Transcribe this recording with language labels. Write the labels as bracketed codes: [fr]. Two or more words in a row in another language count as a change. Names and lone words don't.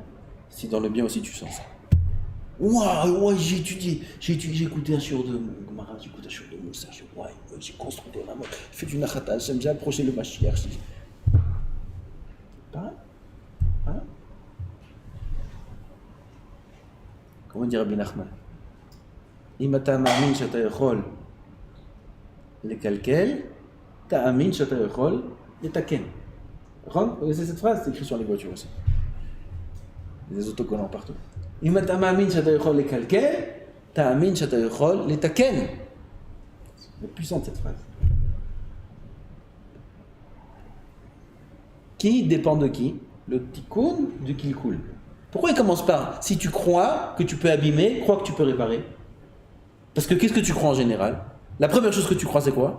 [fr] Si dans le bien aussi tu sens ça. J'ai étudié, j'ai écouté un shiur de Gemara, j'ai écouté un shiur de Moussa, j'ai construit des rameaux, j'ai fait du [he] נחת השם, [fr] j'ai approché le Mashiach. Pareil. Comment dire Rabbi Nachman? [he] אם אתה מאמין שאתה יכול לקלקל, תאמין שאתה יכול לתקן. [fr] Vous connaissez cette phrase? C'est écrit sur les voitures aussi. Des autocollants partout. [he] אם אתה מאמין שאתה יכול לקלקל, תאמין שאתה יכול לתקן. [fr] C'est puissant cette phrase. Qui dépend de qui? Le tikkun du kilkul. Pourquoi il commence par si tu crois que tu peux abîmer, crois que tu peux réparer? Parce que qu'est-ce que tu crois en général? La première chose que tu crois c'est quoi?